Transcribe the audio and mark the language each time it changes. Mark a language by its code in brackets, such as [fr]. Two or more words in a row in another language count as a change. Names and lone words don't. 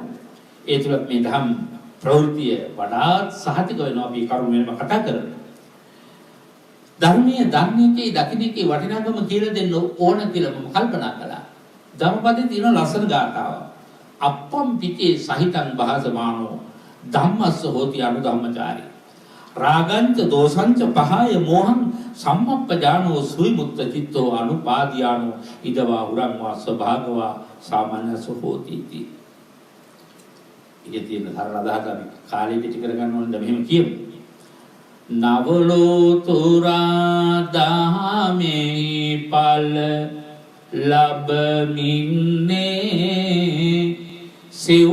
[si] ඒ තුලත් මේ ධම් ප්‍රවෘත්තිය වඩාත් සහතික වෙනවා අපි කරුණෙම කතා කරන්නේ. ධර්මයේ ධර්මයේ දකින්නකේ වටිනාකම කියලා දෙන්න ඕන කියලා මම කල්පනා කළා. ධම්මපදයේ තියෙන ලස්සන ගාථාව. [pi] අප්පම් පිටේ සහිතං භාසමානෝ ධම්මස්ස හෝති අනුධම්මචාරී. රාගංච දෝසංච පහය මොහං සම්මප්පජානෝ සුවිමුත්ත චිත්තෝ අනුපාදියානෝ ඉදවා උරංවා ස්වභාගවා සාමාන්‍යසෝ හෝති इति. [si] ඉතින් සරල අදහස අපි කාලේ පිටි කරගන්න ඕනේ මෙහෙම කියමු. නවලෝතුරා දහමේ පල ලබමින්නේ සිව්